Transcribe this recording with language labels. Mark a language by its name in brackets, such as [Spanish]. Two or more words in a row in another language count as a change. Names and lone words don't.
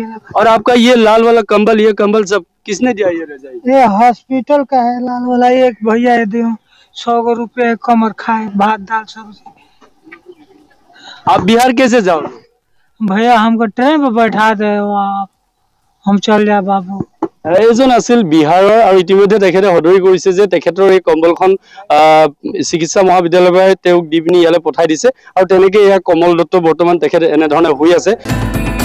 [Hindi] और आपका ये लाल वाला कंबल, ये कंबल सब किसने दिया? ये रजाई ये हॉस्पिटल का है लाल वाला। एक भैया दे 100 रुपये कमर खाए, भात दाल सब्जी। आप बिहार कैसे जाओगे? भैया हमको ट्रेन पे बैठा दे, आप हम चल जाए बाबू। [Assamese] এজন আছিল বিহাৰৰ, আৰু ইতিমধ্যে তেখেতে সদৰি কৰিছে যে তেখেতৰ এই কম্বলখন চিকিৎসা মহাবিদ্যালয়ৰ পৰা তেওঁক দি পিনি ইয়ালৈ পঠাই দিছে, আৰু তেনেকে এয়া কমল দত্ত বৰ্তমান তেখেতে এনেধৰণে হৈ আছে।